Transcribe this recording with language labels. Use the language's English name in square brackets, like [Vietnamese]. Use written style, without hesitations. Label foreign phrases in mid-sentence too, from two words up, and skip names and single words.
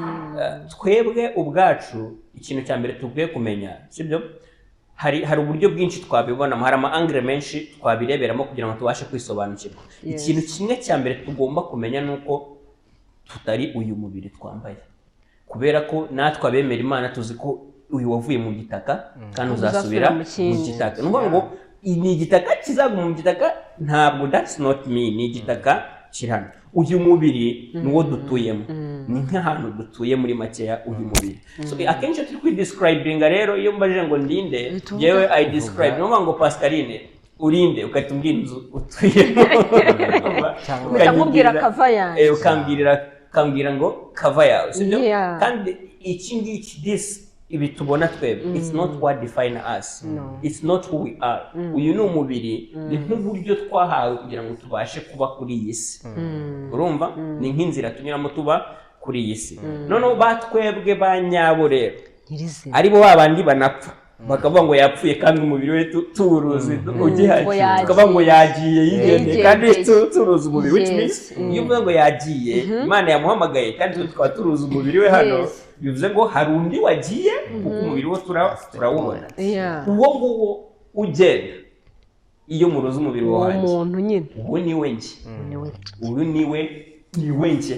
[Kinyarwanda] Twebwe ubwacu ikintu cya mbere tugwiye kumenya sibyo, hari uburyo bwinshi twabibonamo, hari ama-angle menshi twabireberamo kugira ngo tubashe kwisobanukirwa. Ikintu kimwe cya mbere tugomba kumenya ni uko tutari uyu mubiri twambaye, kubera ko natwe abemera Imana tuzi ko uyu wavuye mu gitaka kandi uzasubira mu gitaka. Ni ukuvuga ngo ni igitaka kizaguma mu gitaka, ntabwo [English] that's not me, [Kinyarwanda] ni igitaka kirano. Uyu mubiri ni uwo dutuyemo, ni nk'ahantu dutuye muri makeya uyu mubiri. So akenshi turi kwidescribinga rero, iyo mbajije ngo ndinde, yewe [English] I describe, [Kinyarwanda] no ngo Pascaline urinde, ukahita umbwira inzu utuyemo, ukamubwira kava yawe, ukambwira ngo kava yawe, sibyo? Kandi iki ngiki ibi tubona twebwe, [English] it's not what define us, it's not who we are. [Kinyarwanda] Uyu ni umubiri, ni nk'uburyo twahawe kugira ngo tubashe kuba kuri iyi si. Urumva? Ni nk'inzira tunyuramo tuba kuri iyi si. Noneho batwebwe ba nyabo rero, aribo babandi banapfa, bakavuga ngo yapfuye kandi umubiri we turuzi ugihari, tukavuga ngo yagiye yigende kandi turuzi umubiri, [English] which means [Kinyarwanda] iyo uvuga ngo yagiye, Imana yamuhamagaye kandi tukaba turuzi umubiri we hano, bivuze ngo hari undi wagiye kuko umubiri wo turawubona. Uwo nguwo ugenda iyo muruzi umubiri wanjye, umuntu nyine, uwo ni we njye, uyu ni we njye,